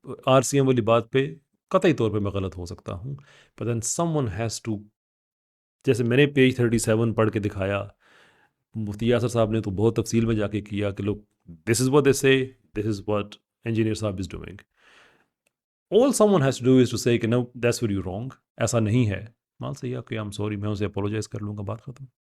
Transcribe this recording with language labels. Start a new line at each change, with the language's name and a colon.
Urdu: RCM والی بات پہ قطعی طور پہ میں غلط ہو سکتا ہوں،
English: but then someone has to،
Urdu: جیسے میں نے پیج 37 پڑھ کے دکھایا، مفتی یاسر صاحب نے تو بہت تفصیل میں جا کے کیا کہ لوگ
English: This is what they say, this is what engineer صاحب is doing. All someone has to do is to say کہ no, that's where you're wrong.
Urdu: ایسا نہیں ہے. مال صحیح ہے کہ
English: I'm sorry،
Urdu: میں اسے اپولوجائز کر لوں گا، بات ختم.